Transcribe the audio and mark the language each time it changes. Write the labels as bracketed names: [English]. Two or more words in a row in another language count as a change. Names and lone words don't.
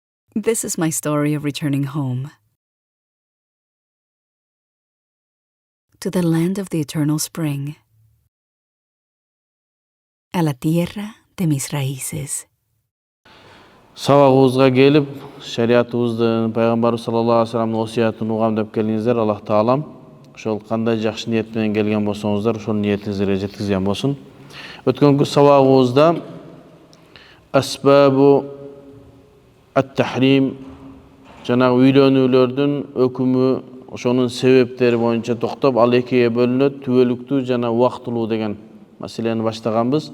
[English] This is my story of returning home to the land of the eternal spring, [Spanish] a la tierra de mis raíces. [Kyrgyz] Сабагыбызга келип, шариятыбыздын, пайгамбарыбыз [Arabic] صلى الله عليه وسلم [Kyrgyz] осуятын угам деп келиңиздер. Аллах таалам ошол кандай жакшы ниет менен келген болсоңуздар, ошол ниетиңизге жеткизген болсун. Өткөнкү сабагыбызда [Arabic] أسباب التحريم, [Kyrgyz] жанагы үйлөнүүлөрдүн өкүмү, ошонун себептери боюнча токтоп, ал экиге бөлүнөт, түбөлүктүү жана убактылуу деген маселени баштаганбыз.